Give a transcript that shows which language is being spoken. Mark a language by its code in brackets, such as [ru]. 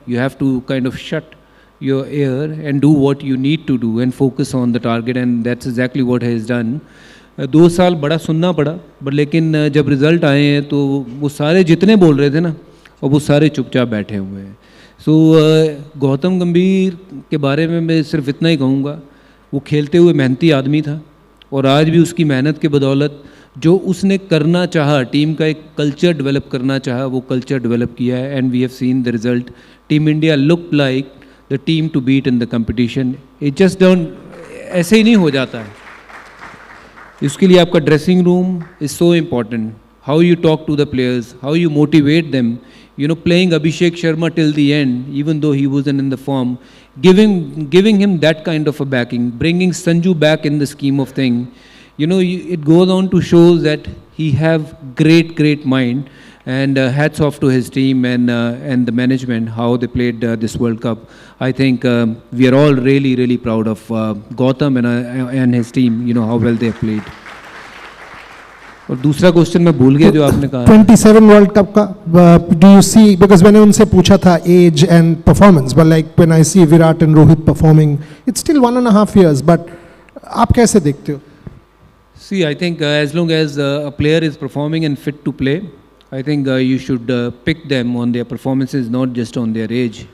[en] You have to kind of shut your ear and do what you need to do and focus on the target, and that's exactly what he has done. [hi] 2 साल बड़ा सुनना पड़ा, but लेकिन जब result आए हैं तो वो सारे जितने बोल रहे थे ना, और वो सारे चुपचाप बैठे हुए हैं. सो गौतम गंभीर के बारे में मैं सिर्फ इतना ही कहूँगा, वो खेलते हुए मेहनती आदमी था, और आज भी उसकी मेहनत के बदौलत जो उसने करना चाहा, टीम का एक कल्चर डेवलप करना चाहा, वो कल्चर डेवलप किया है. [en] And we have seen the result. Team India look like the team to beat in the competition. It just don't, [hi] ऐसे ही नहीं हो जाता है. इसके लिए आपका [en] dressing room is so important. How you talk to the players, how you motivate them. Playing Abhishek Sharma till the end, even though he wasn't in the form, giving him that kind of a backing, bringing Sanju back in the scheme of thing. It goes on to show that he have great mind. And hats off to his team and the management, how they played this World Cup. I think we are all really proud of Gautam and his team, how well they have played. [hi] और दूसरा question मैं भूल गया जो आपने कहा. [en] 27 World Cup का, do you see, because [hi] मैंने उनसे पूछा था [en] age and performance, but like when I see Virat and Rohit performing, it's still 1.5 years, but [hi] आप कैसे देखते हो? [en] See, I think as long as a player is performing and fit to play, I think you should pick them on their performances, not just on their age.